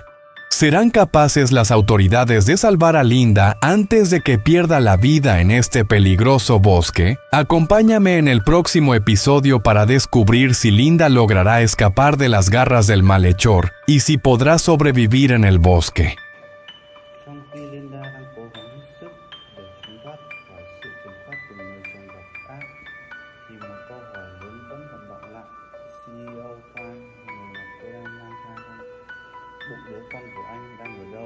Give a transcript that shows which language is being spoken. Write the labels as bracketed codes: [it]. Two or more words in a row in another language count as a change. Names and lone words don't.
[es] ¿Serán capaces las autoridades de salvar a Linda antes de que pierda la vida en este peligroso bosque? Acompáñame en el próximo episodio para descubrir si Linda logrará escapar de las garras del malhechor y si podrá sobrevivir en el bosque. [vi] Trong khi Linda đang cố gắng hết sức để trốn thoát khỏi sự kiểm soát của người chồng độc ác, thì một câu hỏi lớn vẫn còn đọng lại. CEO Kwang, người mà cô đang mang thai trong bụng đứa con của anh, đang ở đâu?